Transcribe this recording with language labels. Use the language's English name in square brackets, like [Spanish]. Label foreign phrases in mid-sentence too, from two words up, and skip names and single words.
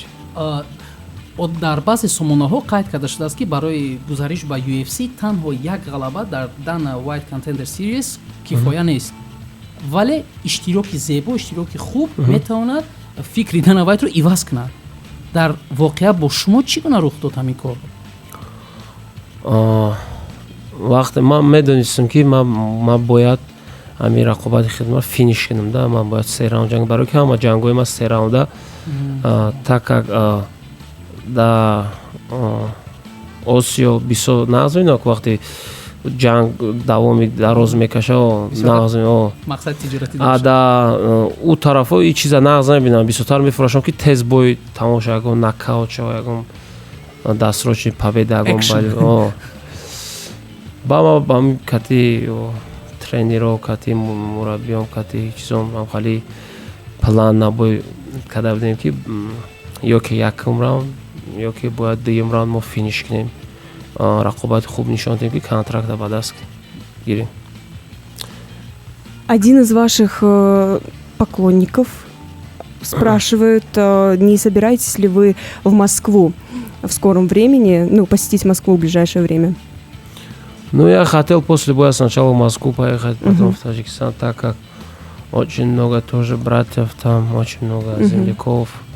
[Tajik] дар баъзе сомонаҳо қайд карда шудааст ки барои гузариш ба UFC танҳо як ғалаба дар Dana White Contender Series кифоя нест, вале иштироки зебо, иштироки хуб метавонад фикри Dana White-ро иваз кунад. дар воқеа бо шумо чӣ гуна рух дод ҳамин кор? вақте ман медонистам ки ман бояд ҳамин рақобати хидмат финиш кунам, да, ман бояд 3 раунд ҷанг, барои ки ҳама ҷангҳои ман 3 раунда, [Russian] так как [Tajik] да Осиё бисёр нағзминок вақте ҷанг давоми дароз мекаша, нағзми мақсад тиҷорати да у тарафо и чиза нағз мебинам, бисёртар мефурӯшам ки тез бой тамоша, ягон нокаут шава, ягон [Russian] дастрочни победа, [Tajik] ягон бали ба ман кати тренеро, кати мураббиём, кати чизом ҳам хали план набой карда будем ки ё ки якум раунд, ё ки бояд дуюм раунд мо финиш кунем, рақобати хуб нишон дем ки контракта ба даст гирем. [Russian] Один из ваших поклонников спрашивает, не собираетесь ли вы в Москву в скором времени, посетить Москву в ближайшее время? Я хотел после боя сначала в Москву поехать, потом в Таджикистан, так как очень много тоже братьев там, очень много земляков.